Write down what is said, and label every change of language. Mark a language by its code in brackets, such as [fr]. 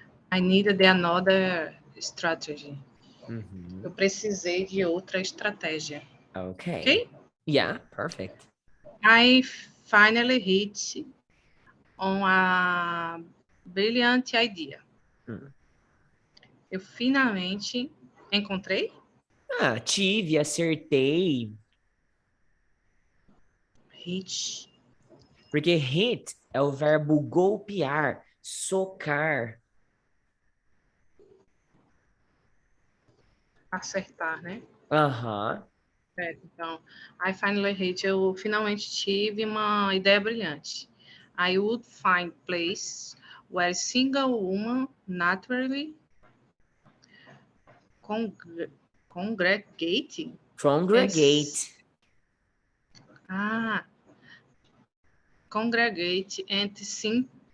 [en] I needed another strategy. Uhum. [pt] Eu precisei de outra estratégia. [en] Okay. Ok? Yeah, perfect. I finally hit on a brilliant idea. Hum. [pt] Eu finalmente encontrei. Ah, tive, acertei. [en] Hit. [pt] Porque hit é o verbo golpear, socar. Acertar, né? Aham. Certo. Então, [en] I finally hit. [pt] Eu finalmente tive uma ideia brilhante. [en] I would find place where single woman naturally congregate. Congregate. Ah, congregate and simply